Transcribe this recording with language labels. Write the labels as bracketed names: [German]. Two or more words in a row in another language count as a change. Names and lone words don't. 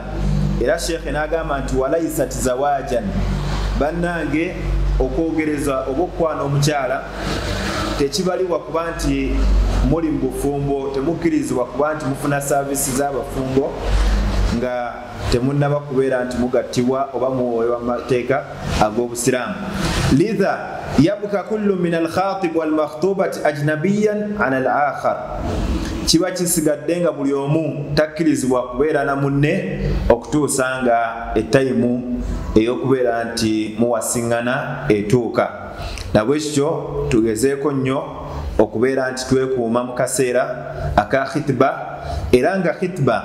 [Ganda] Era Sheikh n'agamba nti [Arabic] وليست زواجا, [Ganda] bannange okwogereza oba okukwana omukyala tekibaliwa kuba nti muli mu bufumbo, temukkirizibwa kuba nti mufuna saavisi z'abafumbo nga temunnaba kubeera nti mugattibwa oba muwoywa amateeka ag'obusiraamu. [Arabic] لذا يبقى كل من الخاطب والمخطوبة أجنبيا عن الآخر, [Ganda] kiba kisigadde nga buli omu takkirizibwa kubeera na munne okutuusa nga ettayimu ey'okubeera nti muwasiŋŋana etuuka. Nabwekityo tugezeeko nnyo okubeera nti twekuuma mu kaseera aka khitba, era nga khitba